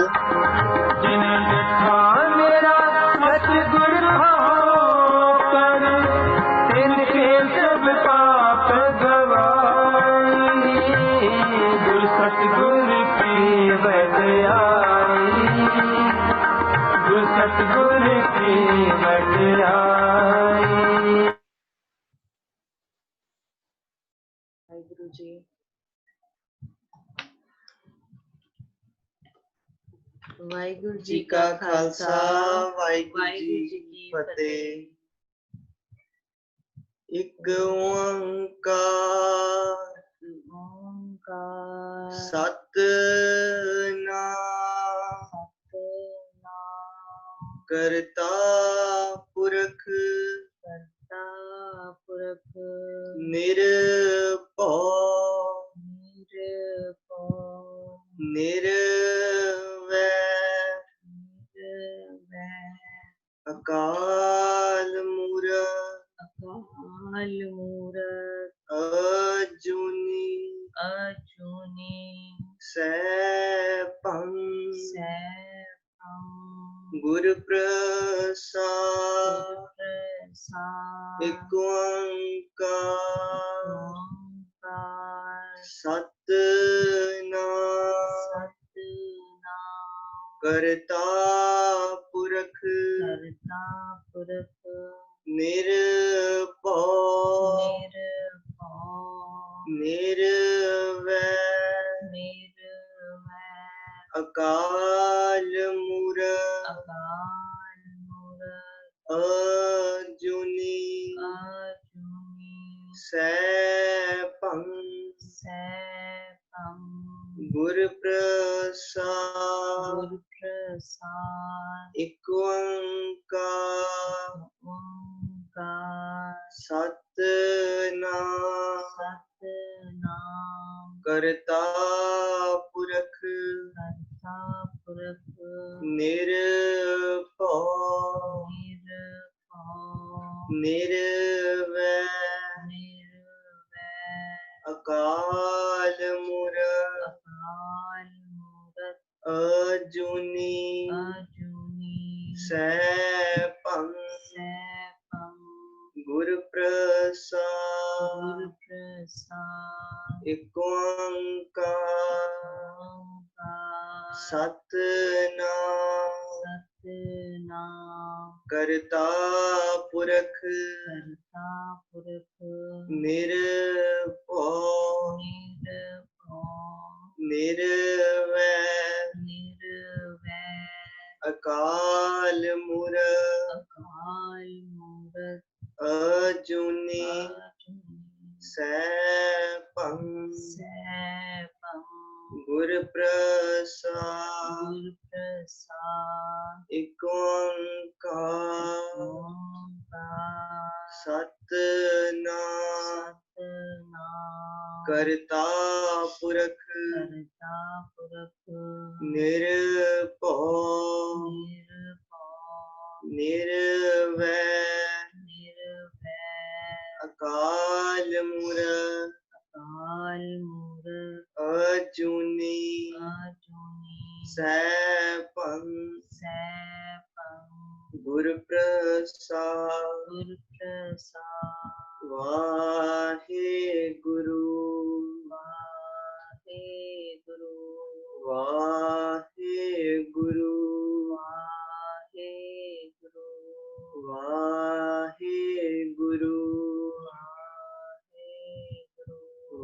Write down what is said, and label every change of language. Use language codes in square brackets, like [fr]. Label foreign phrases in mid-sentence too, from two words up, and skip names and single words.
[pa] ਜਿਨ ਦਿਖਾ ਮੇਰਾ ਸਤਿਗੁਰ ਹੋਕਰ, ਤਿਨਕੇ ਸਭ ਪਾਪ ਗਵਾਈ। ਗੁਰ ਸਤਿਗੁਰ ਕੀ ਬੜਾਈ, ਗੁਰ ਸਤਿਗੁਰ ਕੀ ਬੜਾਈ। ਵਾਹਿਗੁਰੂ ਜੀ। ਵਾਹਿਗੁਰੂ ਜੀ ਕਾ ਖ਼ਾਲਸਾ, ਵਾਹਿਗੁਰੂ ਜੀ ਕੀ ਫ਼ਤਿਹ। ਇਕ ਓਅੰਕਾਰ ओंकार सतनाम सतनाम ਕਰਤਾ ਪੁਰਖ ਕਰਤਾ ਪੁਰਖ निरभौ निरभौ निर्वैर निर्वैर ਅਕਾਲ ਮੂਰਤ ਅਕਾਲ ਮੂਰਤ अजूनी अजूनी सैभं सैभं ਗੁਰ ਪ੍ਰਸਾਦ प्रसाद ਇਕ ਓਅੰਕਾਰ ओंकार सतनाम सतनाम ਕਰਤਾ ਪੁਰਖ ਕਰਤਾ ਪੁਰਖ निरभौ निरभौ निर्वैर निर्वैर ਅਕਾਲ ਮੂਰਤ ਅਕਾਲ ਮੂਰਤ अजूनी अजूनी सैभं सैभं ਗੁਰ ਪ੍ਰਸਾਦ ਗੁਰ ਪ੍ਰਸਾਦ ਇਕ ਓਅੰਕਾਰ ओंकार सतनाम सतनाम ਕਰਤਾ ਪੁਰਖ ਕਰਤਾ ਪੁਰਖ निरभौ निरभौ निर्वैर निर्वैर ਅਕਾਲ ਮੂਰਤ ਅਕਾਲ ਮੂਰਤ अजूनी अजूनी सैभं सैभं ਗੁਰ ਪ੍ਰਸਾਦ ਗੁਰ ਪ੍ਰਸਾਦ ਇਕ ਓਅੰਕਾਰ ओंकार सतनाम सतनाम ਕਰਤਾ ਪੁਰਖ ਕਰਤਾ ਪੁਰਖ निरभौ निरभौ निर्वैर निर्वैर ਅਕਾਲ ਮੂਰਤ ਅਕਾਲ ਮੂਰਤ अजूनी अजूनी सैभं सैभं ਗੁਰ ਪ੍ਰਸਾਦ ਗੁਰ ਪ੍ਰਸਾਦ ਇਕ ਓਅੰਕਾਰ ओंकार सतनाम सतनाम ਕਰਤਾ ਪੁਰਖ ਕਰਤਾ ਪੁਰਖ निरभौ निरभौ निर्वैर निर्वैर ਅਕਾਲ ਮੂਰਤ ਅਕਾਲ ਮੂਰਤ अजूनी अजूनी सैभं सैभं ਗੁਰ ਪ੍ਰਸਾਦ ਗੁਰ ਪ੍ਰਸਾਦ वाहेगुरु वाहेगुरु वाहेगुरु वाहेगुरु वाहेगुरु वाहेगुरु